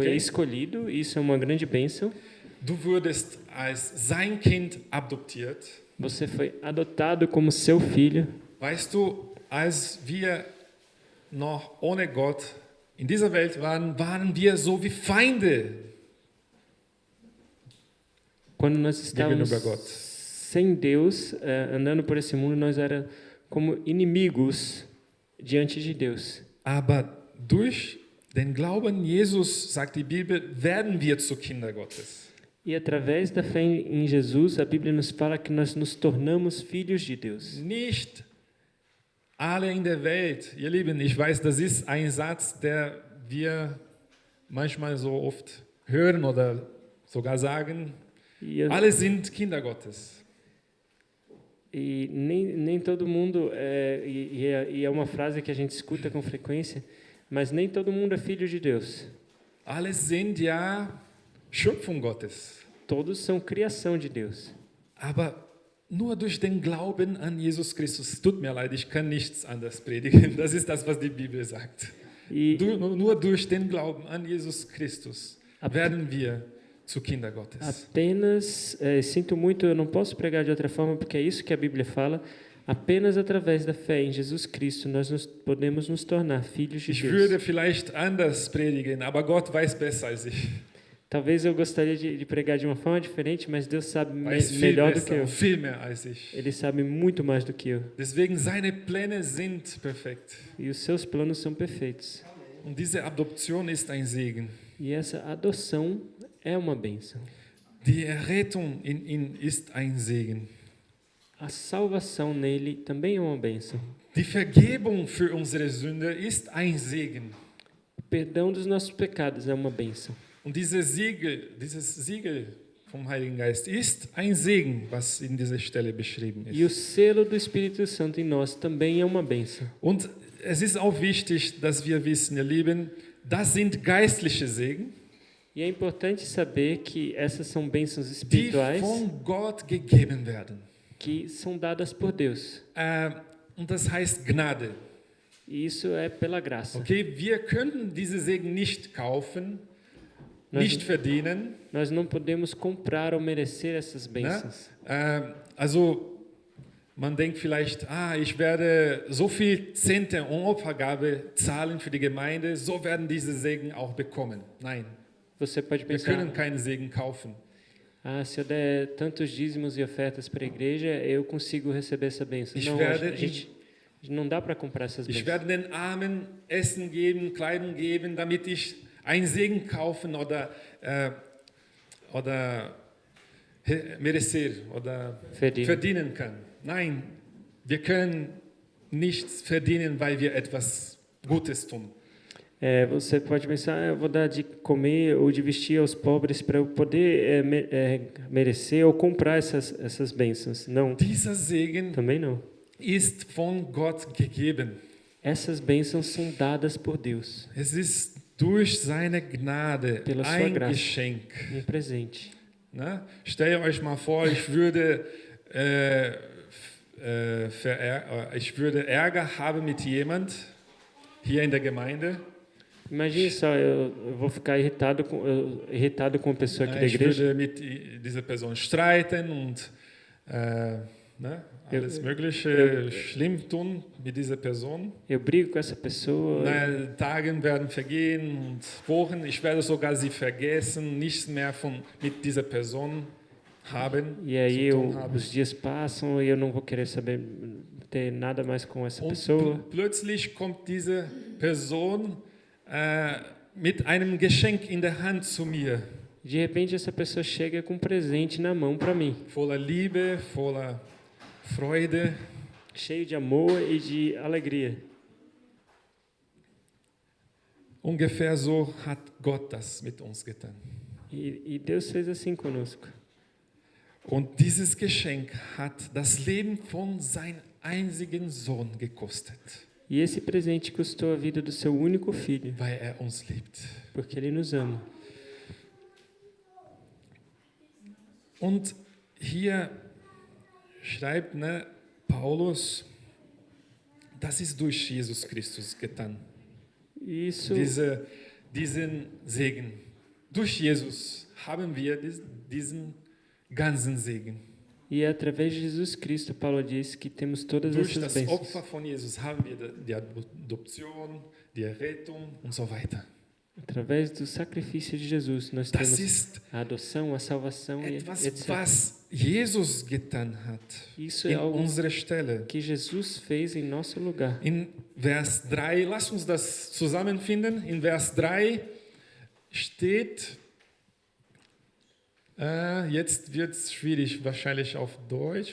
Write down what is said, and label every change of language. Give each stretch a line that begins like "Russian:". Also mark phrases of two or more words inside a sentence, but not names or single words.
Portuguese: Ok. escolhido, e isso é uma grande bênção.
German: Du wurdest als sein Kind adoptiert.
Portuguese: Você foi adotado como seu filho.
German: Weißt du, als wir noch ohne Gott in dieser Welt waren, waren wir so wie Feinde
Portuguese: Quando nós estávamos
German: gegenüber Gott.
Portuguese: sem Deus, andando por esse mundo, nós éramos como inimigos diante de Deus.
German: Aber durch den Glauben Jesus, sagt die Bibel, werden wir zu Kinder Gottes.
Portuguese: E através da fé em Jesus, a Bíblia nos fala que nós nos tornamos filhos de Deus.
German: Nicht alle in der Welt, ihr Lieben, ich weiß, das ist ein Satz, der wir manchmal so oft hören oder sogar sagen,
Portuguese: E, eu-
German: alle sind Kinder Gottes.
Portuguese: e nem todo mundo, e é uma frase que a gente escuta com frequência, mas nem todo mundo é filho de Deus.
German: Alle sind ja Schöpfung Gottes.
Portuguese: Todos são criação de Deus.
German: Aber nur durch den Glauben an Jesus Christus, tut mir leid, ich kann nichts anderes predigen, das ist das, was die Bibel sagt.
Portuguese: E
German: Nur durch den Glauben an Jesus Christus werden wir zu Kinder Gottes.
Portuguese: apenas, sinto muito, eu não posso pregar de outra forma, porque é isso que a Bíblia fala, apenas através da fé em Jesus Cristo nós podemos nos tornar filhos de
German: Ich
Portuguese: Deus.
German: würde vielleicht anders predigen, aber Gott weiß besser als ich.
Portuguese: Talvez eu gostaria de pregar de uma forma diferente, mas Deus sabe
German: Weiß viel
Portuguese: melhor do que
German: besser,
Portuguese: eu.
German: viel mehr als ich.
Portuguese: Ele sabe muito mais do que eu.
German: Deswegen seine Pläne sind perfekt.
Portuguese: E os seus planos são perfeitos.
German: Und diese Adoption ist ein Segen.
Portuguese: E essa adoção é uma bênção.
German: Die Errettung in ihn ist ein Segen.
Portuguese: A salvação nele também é uma bênção.
German: Die Vergebung für unsere Sünde ist ein Segen.
Portuguese: O perdão dos nossos pecados é uma bênção.
German: Und dieses Siegel vom Heiligen Geist ist ein Segen, was in dieser Stelle beschrieben
Portuguese: E o
German: ist.
Portuguese: selo do Espírito Santo em nós também é uma bênção.
German: Und es ist auch wichtig, dass wir wissen, ihr Lieben, das sind geistliche Segen,
Portuguese: E é importante saber que essas são bênçãos
German: die
Portuguese: espirituais
German: von Gott gegeben werden.
Portuguese: que são dadas por Deus.
German: Und das heißt Gnade.
Portuguese: E isso é pela graça.
German: Okay, wir können diese Segen nicht kaufen,
Portuguese: Nós,
German: nicht verdienen.
Portuguese: nós não podemos comprar ou merecer essas
German: Ne?
Portuguese: bênçãos.
German: Also man denkt vielleicht, ich werde so viel Zehnte und Opfergabe zahlen für die Gemeinde, so werden diese Segen auch bekommen. Nein,
Portuguese: Você pode
German: wir können
Portuguese: pensar,
German: keinen Segen kaufen.
Portuguese: se eu der tantos dízimos e ofertas para a igreja, eu consigo receber essa bênção.
German: Ich
Portuguese: Não,
German: werde
Portuguese: a gente não dá para comprar essas
German: Ich
Portuguese: bênçãos.
German: werde den Armen Essen geben, Kleidung geben, damit ich einen Segen kaufen oder merecer oder verdienen kann. Nein, wir können nichts verdienen, weil wir etwas Gutes tun.
Portuguese: Você pode pensar, eu vou dar de comer ou de vestir aos pobres para eu poder merecer ou comprar essas bênçãos. Não,
German: Dieser Segen
Portuguese: também não.
German: ist von Gott gegeben.
Portuguese: Essas bênçãos são dadas por Deus,
German: Es ist durch seine Gnade
Portuguese: Pela sua
German: ein
Portuguese: graça.
German: Geschenk.
Portuguese: um presente.
German: Ne? Stellt euch mal vor, ich würde Ärger haben mit jemand hier in der Gemeinde.
Portuguese: Imagine só, eu vou ficar irritado com uma pessoa aqui da
German: Ich
Portuguese: igreja.
German: würde mit dieser Person streiten und alles Mögliche schlimm tun mit dieser Person.
Portuguese: Eu brigo com essa pessoa,
German: Tage werden vergehen und Wochen. Ich werde sogar sie vergessen, nichts mehr mit dieser Person haben.
Portuguese: e aí
German: zu tun haben.
Portuguese: os dias passam e eu não vou querer saber ter nada mais com essa
German: Und
Portuguese: pessoa.
German: plötzlich kommt diese Person mit einem Geschenk in der Hand zu mir,
Portuguese: De repente essa pessoa chega com um presente na mão para mim,
German: voller Liebe, voller Freude.
Portuguese: cheio de amor e de alegria.
German: Ungefähr so hat Gott das mit uns getan.
Portuguese: E Deus fez assim conosco.
German: Und dieses Geschenk hat das Leben von seinem einzigen Sohn gekostet,
Portuguese: E esse presente custou a vida do seu único filho,
German: weil er uns liebt.
Portuguese: porque ele nos ama.
German: Und hier schreibt Paulus, das ist durch Jesus Christus getan.
Portuguese: Isso,
German: diesen Segen. Durch Jesus haben wir diesen ganzen Segen.
Portuguese: e é através de Jesus Cristo, Paulo diz que temos todas
German: Durch
Portuguese: essas
German: das
Portuguese: bênçãos.
German: Opfer von Jesus haben wir die Adoption, die Errettung und so weiter.
Portuguese: Através do sacrifício de Jesus, nós
German: Das
Portuguese: temos
German: ist
Portuguese: a adoção, a salvação e
German: etwas,
Portuguese: etc.
German: was Jesus getan hat
Portuguese: Isso é
German: in
Portuguese: algo
German: unserer Stelle.
Portuguese: que Jesus fez em nosso lugar.
German: In Vers 3, lasst uns das zusammenfinden. In Vers 3 steht, jetzt wird es schwierig, wahrscheinlich auf Deutsch.